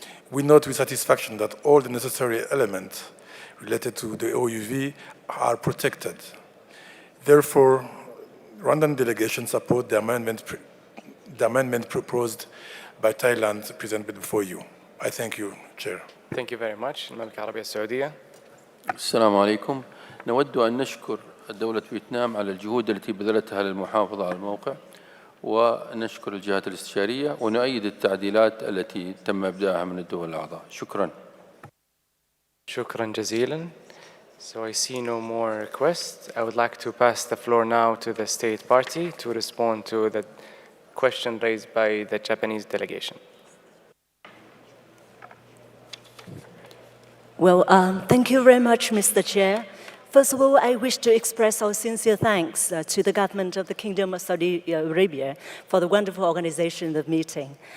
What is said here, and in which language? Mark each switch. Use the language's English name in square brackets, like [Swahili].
[English] We note with satisfaction that all the necessary elements related to the OUV are protected. Therefore, Rwandan delegation support the amendment proposed by Thailand presented before you. I thank you, Chair. Thank you very much. [Arabic] المملكة العربية السعودية. السلام عليكم. نود أن نشكر دولة فيتنام على الجهود التي بذلتها للمحافظة على الموقع، ونشكر الجهات الاستشارية، ونؤيد التعديلات التي تم إبداعها من الدول الأعضاء. شكرا. شكرا جزيلا. [English] So I see no more requests. I would like to pass the floor now to the State Party to respond to the question raised by the Japanese delegation. Well, thank you very much, Mr. Chair. First of all, I wish to express our sincere thanks to the government of the Kingdom of Saudi Arabia for the wonderful organization of the meeting.